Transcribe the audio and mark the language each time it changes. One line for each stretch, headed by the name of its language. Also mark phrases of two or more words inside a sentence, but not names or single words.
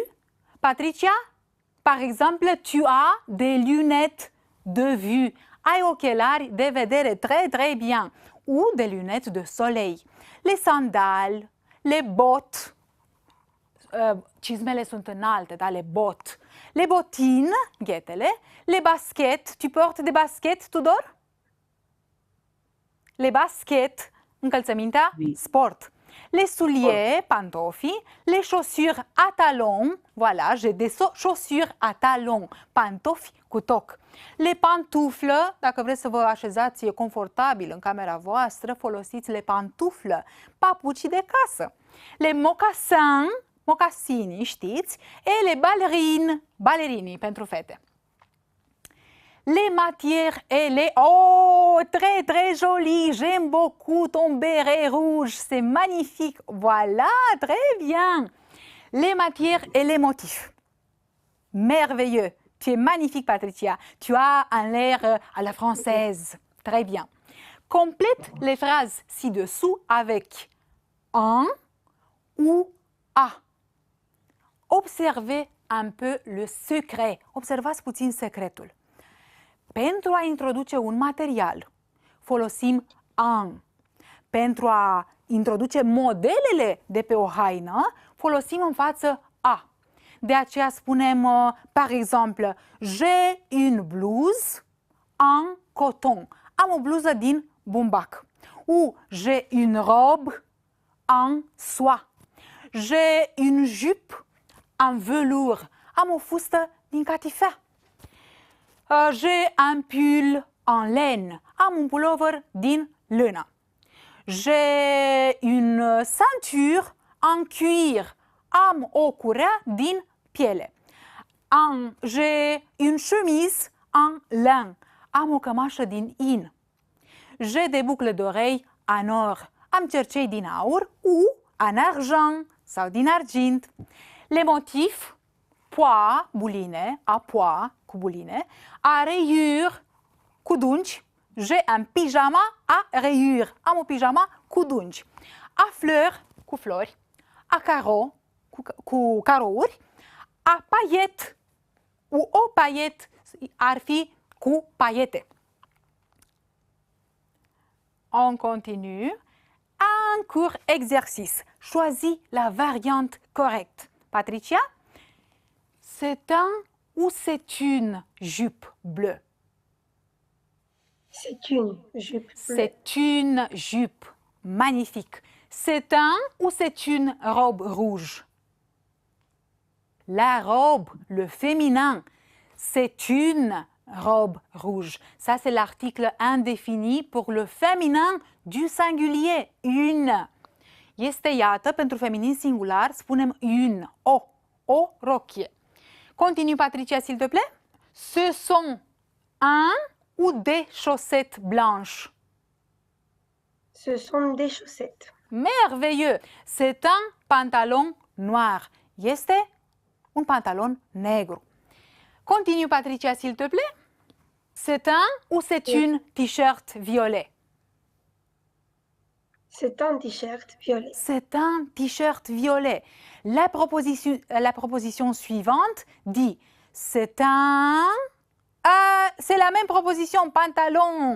French: Patricia, par exemple, tu as des lunettes de vue.
Romanian: Ai ochelari de vedere
French: très, très bien. Ou des lunettes de soleil. Les sandales, les bottes,
Romanian: cizmele sunt înalte, da?
French: Les bottes. Les bottines, ghetele. Les baskets, tu portes des baskets, Tudor? Les baskets,
Romanian: încălțămintea, sport.
French: Les souliers, pantofii, les chaussures à talons, voilà, j'ai des chaussures à talons,
Romanian: pantofi cu toc.
French: Les pantoufles,
Romanian: dacă vreți să vă așezați confortabil în camera voastră, folosiți
French: les pantoufles,
Romanian: papucii de casă.
French: Les mocassins,
Romanian: mocasini, știți,
French: et les ballerines,
Romanian: balerinii pentru fete.
French: Les matières et les... Oh, très, très joli. J'aime beaucoup ton béret rouge. C'est magnifique. Voilà, très bien. Les matières et les motifs. Merveilleux. Tu es magnifique, Patricia. Tu as un air à la française. Très bien. Complète les phrases ci-dessous avec un ou a. Observez un peu le secret.
Romanian: Observați puțin secretul. Pentru a introduce un material, folosim un. Pentru a introduce modelele de pe o haină, folosim în față a. De aceea spunem,
French: par exemple, j'ai une blouse en coton.
Romanian: Am o bluză din bumbac.
French: Ou j'ai une robe en soie. J'ai une jupe en velours.
Romanian: Am o fustă din catifea.
French: J'ai un pull en laine.
Romanian: Am un pullover din lână.
French: J'ai une ceinture en cuir.
Romanian: Am o curea din piele.
French: J'ai une chemise en lin.
Romanian: Am o cămașă din in.
French: J'ai des boucles d'oreilles en or.
Romanian: Am cercei din aur
French: ou en argent
Romanian: sau din argint.
French: Les motifs, pois,
Romanian: buline,
French: a pois,
Romanian: cu buline,
French: a rayures,
Romanian: cu dungi.
French: J'ai un pyjama à rayures.
Romanian: Am o pijama cu dungi.
French: A fleurs,
Romanian: cu flori.
French: A carreaux,
Romanian: cu carouri.
French: A paillettes, ou
Romanian: o paillette ar fi cu paiete.
French: On continue. Un court exercice. Choisis la variante correcte. Patricia? C'est un ou c'est une jupe bleue? C'est une jupe bleue. C'est une jupe. Magnifique. C'est un ou c'est une robe rouge? La robe, le féminin, c'est une robe rouge. Ça, c'est l'article indéfini pour le féminin du singulier. Une.
Romanian: Este, iată, pentru feminin singular, spunem une, o rochie.
French: Continue, Patricia, s'il te plaît. Ce sont un ou des chaussettes blanches? Ce sont des chaussettes. Merveilleux! C'est un pantalon noir.
Romanian: Este un pantalon negru.
French: Continue, Patricia, s'il te plaît. C'est un ou c'est une t-shirt violet? C'est un t-shirt violet. C'est un t-shirt violet. La proposition suivante dit c'est un C'est la même proposition, pantalon.